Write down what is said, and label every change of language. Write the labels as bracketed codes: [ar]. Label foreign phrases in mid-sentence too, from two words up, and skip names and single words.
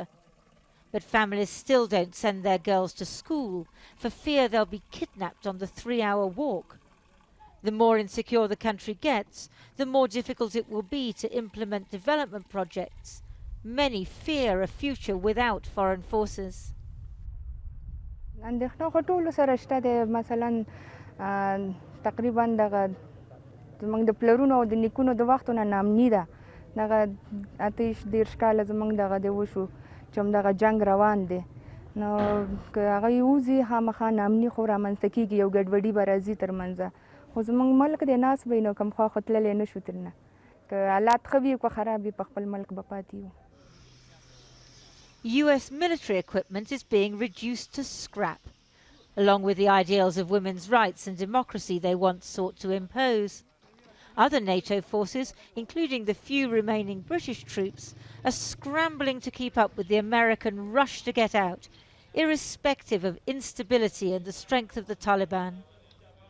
[en] But families still don't send their girls to school for fear they'll be kidnapped on the 3-hour walk. The more insecure the country gets, the more difficult it will be to implement development projects. Many fear a future without foreign forces. [ps] اندېښنه خو ټولو سره شته دی مثلا تقریبا دغه زموږ د پلرونو او د نیکونو د وختونه ناامني ده دغه 28 کاله زموږ دغه دی وشو چې همدغه جنګ روان دی نو که هغه یوځي خامخا ناامني خو رامنځته کېږي یو ګډوډي به راځي ترمنځه خو زموږ ملک دی ناست به نو کوم خوا خو تللی نه شو ترنه که حالات ښه وي که خراب وي په خپل ملک به پاتې یو. [en] US military equipment is being reduced to scrap, along with the ideals of women's rights and democracy they once sought to impose. Other NATO forces, including the few remaining British troops, are scrambling to keep up with the American rush to get out, irrespective of instability and the strength of the Taliban.